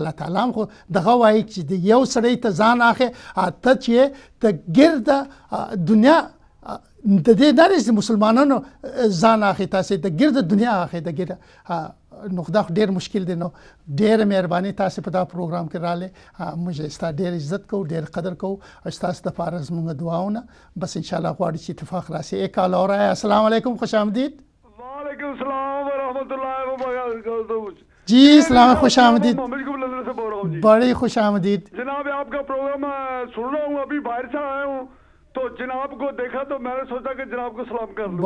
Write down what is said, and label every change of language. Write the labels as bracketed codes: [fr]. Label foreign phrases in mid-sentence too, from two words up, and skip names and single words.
[ps] الله تعالی هم خو دغه وایي چې د یو سړی ته ځان اخلې، ته چې د ګرده دنیا د دې نه چې مسلمانانو ځان اخلي، تاسې د ګرده دنیا اخلي، د ګرده. نو خدا ډېر مشکل دی. نو ډېره مهرباني تاسې په دا پروګرام کې راغلی. موږ ستا ډېر عزت کوو، ډېر قدر کوو، او ستاسو دپاره زموږ دعاونه بس انشاءالله غواړي چې اتفاق راشي. [ur] ایک کال اور ہے. [ar] السلام علیکم، [ur] خوش آمدید. [ar] وعلیکم السلام ورحمۃ اللہ وبرکاتہ. [ur] جی اسلام، خوش آمدید. بڑی خوش آمدید جناب. آپ کا پروگرام سن رہا ہوں، ابھی باہر سے آیا ہوں تو جناب کو دیکھا تو میں نے سوچا کہ جناب کو سلام کر لوں.